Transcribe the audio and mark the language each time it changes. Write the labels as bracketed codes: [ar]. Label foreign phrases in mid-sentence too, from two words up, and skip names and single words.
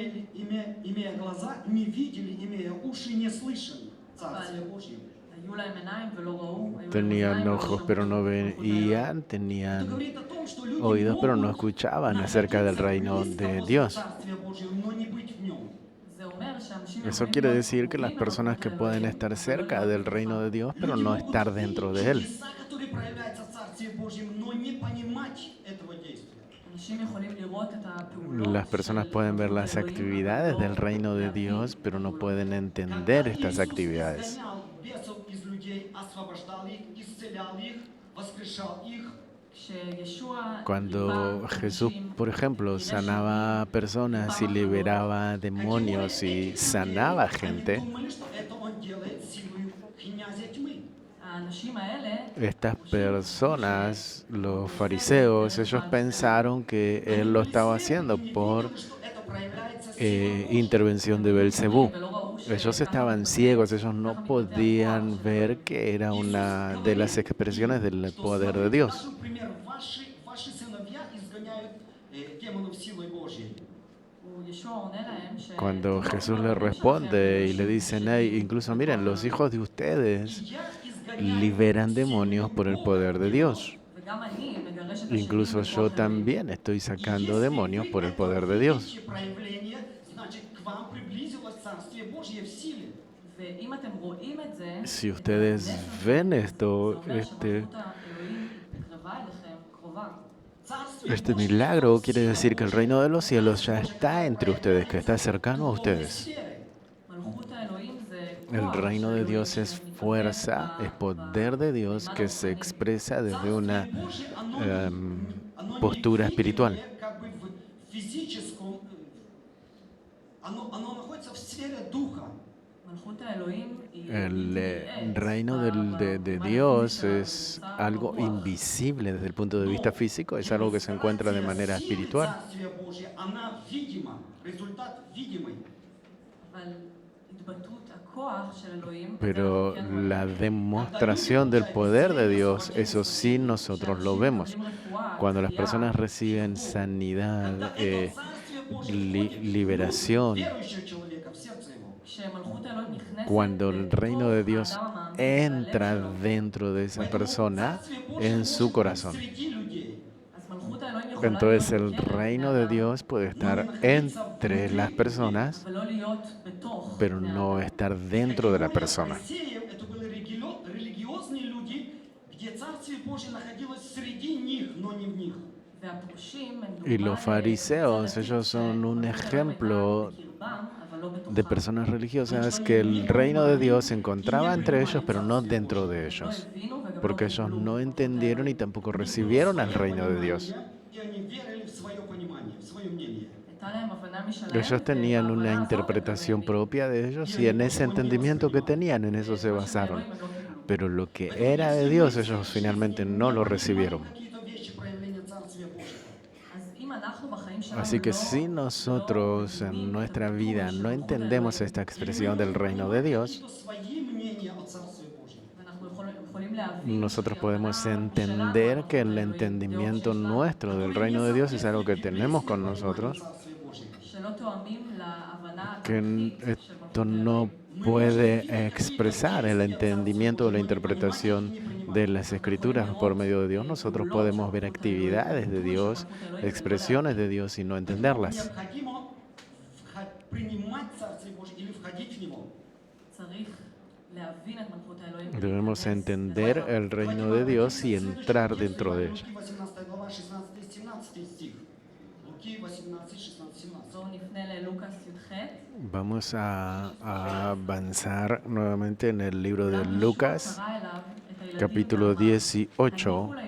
[es] tenían ojos pero no veían, tenían oídos pero no escuchaban acerca del reino de Dios. Eso quiere decir que las personas que pueden estar cerca del reino de Dios, pero no estar dentro de él. [ru] чудеса, которые проявляются в Царстве Божьем, но не понимать этого действия. [es] Las personas pueden ver las actividades del reino de Dios, pero no pueden entender [ru] Когда [es] estas [ru] Иисус [es] actividades. [ru] изгонял бесов из людей, освобождал их, исцелял их, воскрешал их, [es] Cuando Jesús, por ejemplo, sanaba a personas y liberaba demonios y sanaba [ru] они [es] gente, [ru] думали, что это он делает силой князя тьмы. [es] estas personas, los fariseos, ellos pensaron que él lo estaba haciendo por [ru] Видели, что это проявляется силой [es] intervención de Belcebú. Ellos estaban ciegos, ellos no podían ver que era una de las expresiones del poder de Dios. [ru] Даже, например, ваши сыновья изгоняют демонов силой Божьей. [es] Cuando Jesús le responde y le dicen, "Hey, incluso miren, los hijos de ustedes [ru] Я изгоняю [es] liberan demonios por el poder de Dios. Incluso Incluso yo también estoy sacando demonios por el poder de Dios." [ru] проявление, значит, к вам приблизилось Царствие Божье в силе. [es] Si ustedes ven esto, [ru] Царствие [es] este [ru] Божье [es] milagro quiere decir que el reino de los cielos ya está entre ustedes, que está cercano a [ru] в [es] ustedes. [ru] сфере. [es] El reino de Dios es fuerza, es poder de Dios que se expresa desde una [ru] Царствие Божье, оно [es] postura [ru] не [es] espiritual. [ru] видимое, как бы в физическом, оно находится в сфере духа. [es] El reino de Dios es algo invisible desde el punto de vista físico, es algo que se encuentra de manera [ru] Сила [es] espiritual. [ru] Царствия Божьего, она видима, результат видимый. [es] Pero la demostración del poder de Dios, eso sí nosotros lo vemos. Cuando las personas reciben sanidad, [ru] Когда это Царствие Божье [es] liberación, [ru] верующего человека в сердце его. [es] cuando el reino de Dios entra dentro de esa persona, en su corazón. [ru] Среди людей. [es] Entonces el reino de Dios puede estar entre las personas, pero no estar dentro de la persona. [ru] Фарисеев это были религиозные люди, где Царствие Божье находилось среди них, но не в них. [es] Y los fariseos, ellos son un ejemplo de personas religiosas que el reino de Dios se encontraba entre ellos, pero no dentro de ellos, porque ellos no entendieron y tampoco recibieron al reino de Dios. [ru] И они верили в свое понимание, в свое мнение. [es] Ellos tenían una interpretación propia de ellos y en ese entendimiento que tenían, en eso se basaron. Pero lo que era de Dios, ellos finalmente no lo recibieron. [ru] Какие-то вещи проявления Царствия Божьего. [es] Así que si nosotros en nuestra vida no entendemos esta expresión del reino de Dios, [ru] Какие-то свои мнения о Царстве Божьем. [es] nosotros podemos entender que el entendimiento nuestro del reino de Dios es algo que tenemos con nosotros, [ru] Царствие Божье. [es] que esto no puede expresar el entendimiento o la interpretación de las escrituras por medio de Dios. Nosotros podemos ver actividades de Dios, expresiones de Dios y no entenderlas. [ru] Необходимо принимать Царствие Божье или входить в него. [es] Debemos entender el reino de Dios y entrar dentro de ella. [ru] Луки 18 глава 16-17 стих. Луки 18, 16, 17. [es] Vamos a avanzar nuevamente en el libro de Lucas, capítulo 18.